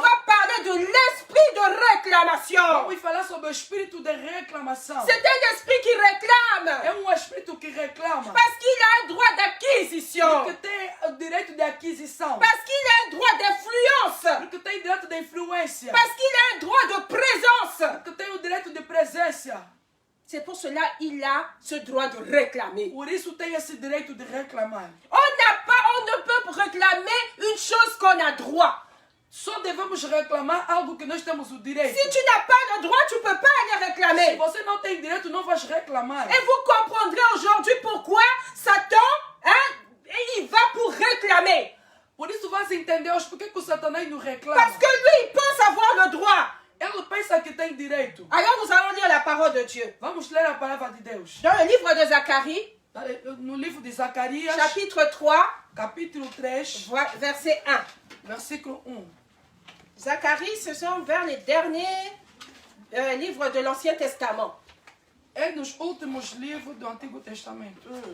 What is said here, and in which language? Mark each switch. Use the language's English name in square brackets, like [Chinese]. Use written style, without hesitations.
[French] va parler de l'esprit de réclamation. [Portuguese] vamos falar sobre o espírito de reclamação. [French] C'est un esprit qui réclame. [Portuguese] É um espírito que reclama. [French] Parce qu'il a un droit d'acquisition. [Portuguese] Porque tem o direito de aquisição. [French] Parce qu'il a un droit d'influence. [Portuguese] Porque tem direito de influência. [French] Parce qu'il a un droit de présence. [Portuguese] Porque tem o direito de presença. [French] C'est pour cela qu'il a ce droit de réclamer. [Portuguese] Por isso tem esse direito de reclamar. [French] On ne peut réclamer une chose qu'on a droit. [Portuguese] Só devemos reclamar algo que nós temos o direito. [French] Si tu n'as pas le droit, tu ne peux pas aller [Portuguese] Se [French] réclamer. [Portuguese] você não tem direito, não vais reclamar. [French] Et vous comprendrez aujourd'hui pourquoi Satan, il va pour réclamer. [Portuguese] Por isso vais entender hoje por que o Satanás nos reclama. [French] Parce que lui, il pense avoir le droit. [Portuguese] Ele pensa que tem direito. [French] Alors nous allons lire la parole de Dieu. [Portuguese] Vamos ler a palavra de Deus. [French] Dans le livre de Zacharie, [Portuguese] No livro de Zacarias, [French] chapitre 3, [Portuguese] capítulo 3, [French] verset 1. [Portuguese] versículo 1. [French] Zacharie, ce sont vers les derniers livres de l'Ancien Testament. [Portuguese] É nos últimos livros do Antigo Testamento.